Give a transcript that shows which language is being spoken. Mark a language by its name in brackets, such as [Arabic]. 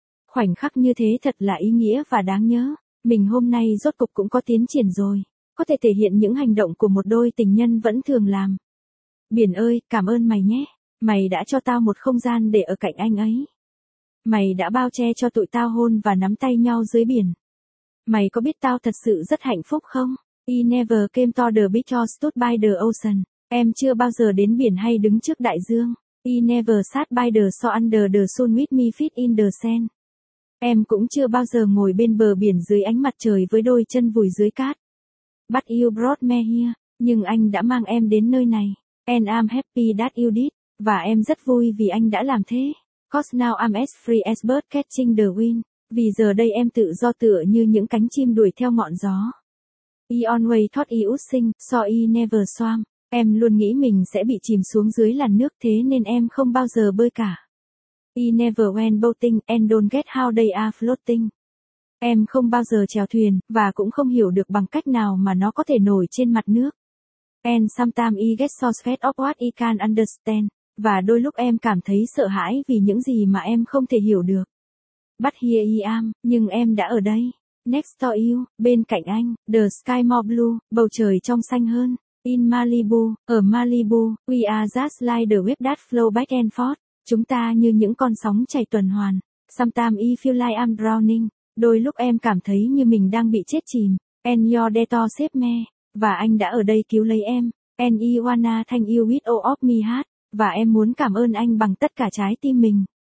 [Vietnamese] Khoảnh khắc như thế thật là ý nghĩa và đáng nhớ, mình hôm nay rốt cục cũng có tiến triển rồi, có thể thể hiện những hành động của một đôi tình nhân vẫn thường làm. Biển ơi, cảm ơn mày nhé, mày đã cho tao một không gian để ở cạnh anh ấy. Mày đã bao che cho tụi tao hôn và nắm tay nhau dưới biển. Mày có biết tao thật sự rất hạnh phúc không? [English] I never came to the beach or stood by the ocean. [Vietnamese] Em chưa bao giờ đến biển hay đứng trước đại dương. [English] I never sat by the shore under the sun with me feet in the sand. [Vietnamese] Em cũng chưa bao giờ ngồi bên bờ biển dưới ánh mặt trời với đôi chân vùi dưới cát. [English] But you brought me here. [Vietnamese] Nhưng anh đã mang em đến nơi này. [English] And I'm happy that you did. [Vietnamese] Và em rất vui vì anh đã làm thế. [English] 'Cause now I'm as free as bird catching the wind. [Vietnamese] Vì giờ đây em tự do tựa như những cánh chim đuổi theo ngọn gió. [English] I always thought I would sink, so I never swam. [Vietnamese] Em luôn nghĩ mình sẽ bị chìm xuống dưới làn nước, thế nên em không bao giờ bơi cả. [English] I never went boating, and don't get how they are floating. [Vietnamese] Em không bao giờ chèo thuyền, và cũng không hiểu được bằng cách nào mà nó có thể nổi trên mặt nước. [English] And sometimes I get so scared of what I can't understand. [Vietnamese] Và đôi lúc em cảm thấy sợ hãi vì những gì mà em không thể hiểu được. [English] But here I am, [Vietnamese] nhưng em đã ở đây. [English] Next to you, [Vietnamese] bên cạnh anh, [English] the sky more blue, [Vietnamese] bầu trời trong xanh hơn. [English] In Malibu, [Vietnamese] ở Malibu, [English] we are just like the waves that flow back and forth. [Vietnamese] Chúng ta như những con sóng chảy tuần hoàn. [English] Sometimes I feel like I'm drowning. [Vietnamese] Đôi lúc em cảm thấy như mình đang bị chết chìm. [English] And you're there to save me. [Vietnamese] Và anh đã ở đây cứu lấy em. [English] And I wanna thank you with all of my heart. [Vietnamese] Và em muốn cảm ơn anh bằng tất cả trái tim mình.